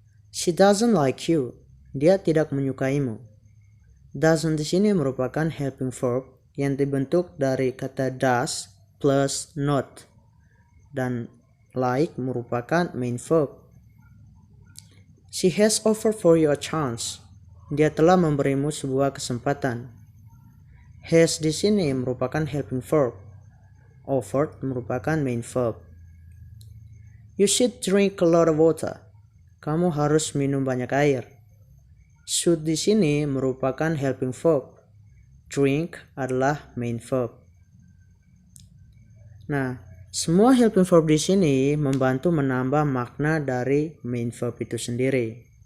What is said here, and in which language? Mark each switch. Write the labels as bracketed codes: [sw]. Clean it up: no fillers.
[en] She doesn't like you. [id] Dia tidak menyukaimu. Doesn't di sini merupakan helping verb yang dibentuk dari kata does plus not, dan like merupakan main verb. [en] She has offered for you a chance. [id] Dia telah memberimu sebuah kesempatan. Has di sini merupakan helping verb. Offered merupakan main verb. [en] You should drink a lot of water. [id] Kamu harus minum banyak air. Should di sini merupakan helping verb. Drink adalah main verb. Nah, semua helping verb di sini membantu menambah makna dari main verb itu sendiri.